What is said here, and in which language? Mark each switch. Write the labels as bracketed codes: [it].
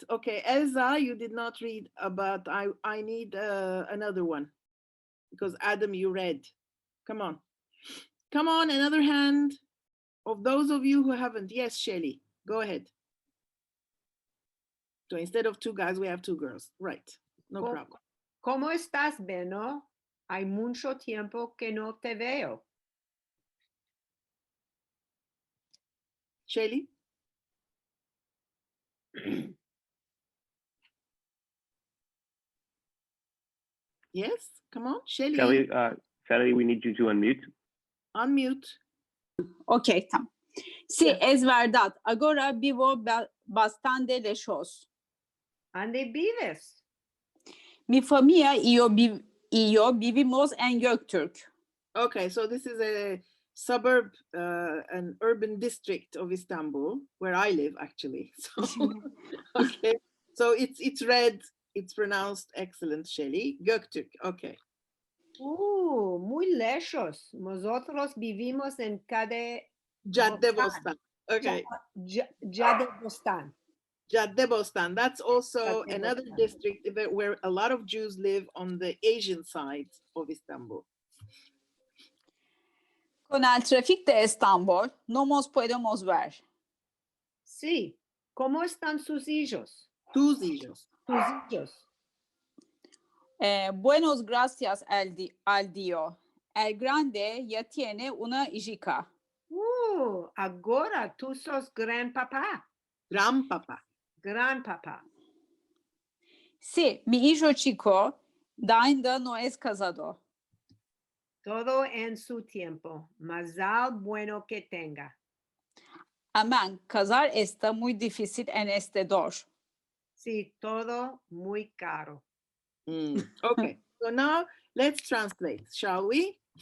[en] Okay, Elsa, you did not read, but I need another one because Adam, you read. Come on. Come on, another hand of those of you who haven't. Yes, Shelly, go ahead. So instead of 2 guys, we have 2 girls. Right, no problem. [lad] ¿Cómo estás, Beno? Hay mucho tiempo que no te veo. [en] Shelly? Yes, come on, Shelly. Shelly, we need you to unmute. Unmute. [lad] Ok, tamam. Sí, es verdad. Ahora vivo bastante lejos. ¿Dónde vives? Mi familia y yo vivimos en Göktürk. [en] Okay, so this is a suburb, an urban district of Istanbul, where I live actually. So, okay, so it's read, it's pronounced excellent, Shelly. Göktürk, okay. [lad] Muy lejos. Nosotros vivimos en [en] Judeo-Spanish. Okay. Judeo-Spanish. Judeo-Spanish. That's also Judeo-Spanish. another district where a lot of Jews live on the Asian side of Istanbul. [lad] Con el tráfico de Estambul no nos podemos ver. Sí. ¿Cómo están sus hijos? Tus hijos. Tus hijos. Buenos gracias al Dios. El grande ya tiene una hija. Agora tú sos grandpapá. Grandpapá. Sí, mi hijo chico ainda no es casado. Todo en su tiempo. Mazal bueno que tenga. Amén. Casar está muy difícil en este dor. Sí, todo muy caro. [en] Okay, so now Let's translate, shall we?